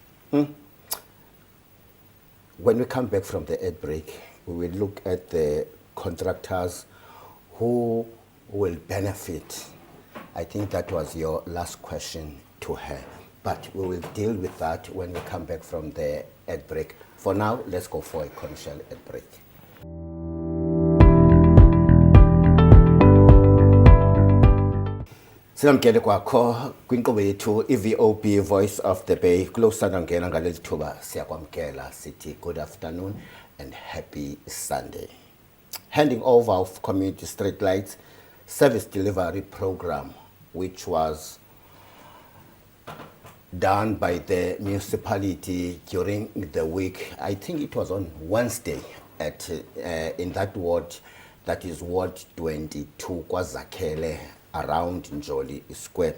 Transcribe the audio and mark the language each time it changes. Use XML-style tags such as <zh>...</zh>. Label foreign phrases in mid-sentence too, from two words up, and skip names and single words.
<en>When we come back from the ad break, we will look at the contractors who will benefit. I think that was your last question to her. But we will deal with that when we come back from the ad break. For now, let's go for a commercial ad break.</en> <xh>Sinamkele kwakho kwinkqubo yethu iVOB Voice of the Bay. Kulosana ngena ngaleli thuba siyakwamkela sithi</xh> <en>good afternoon and happy Sunday. Handing over of community street lights service delivery program, which was done by the municipality during the week. I think it was on Wednesday at in that ward, that is Ward 22, KwaZakhele, around Njoli Square.</en>